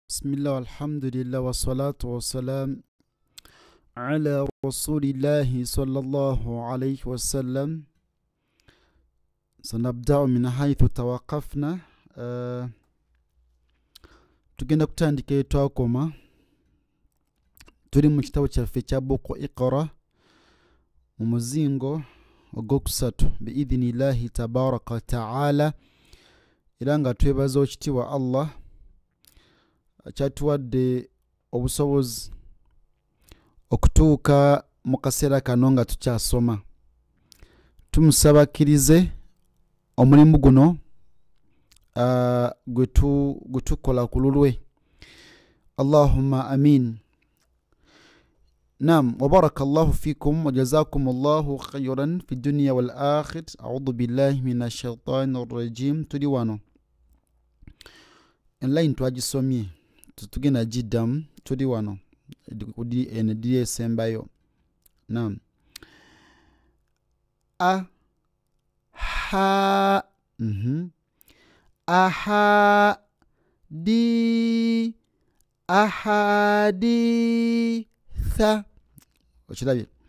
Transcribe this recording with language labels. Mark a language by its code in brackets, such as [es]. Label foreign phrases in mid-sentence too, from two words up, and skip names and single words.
[ar] بسم الله والحمد لله والصلاة والسلام على رسول الله صلى الله عليه وسلم. سنبدأ من حيث توقفنا. [lg] tugenda kutandika etwakoma tuli mu kitabo kyaffe kya buku Iqra mu muzingo ogwokusatu [ar] بإذن الله تبارك وتعالى, [lg] era nga twebaza okitiibwa Allah akyatuwadde obusobozi okutuuka mu kaseera kano nga tukyasoma. Tumusaba akkirize omulimu guno gwe tukola ku lulwe. [ar] اللهم آمين. نعم، وبارك الله فيكم وجزاكم الله خيرا في الدنيا والآخرة. أعوذ بالله من الشيطان الرجيم. [lg] Tuli wano enline twagisomye tutugenda jiddamu, tuli wano enediri esembayo. Naam. Aha aha di ahaditha, okirabye?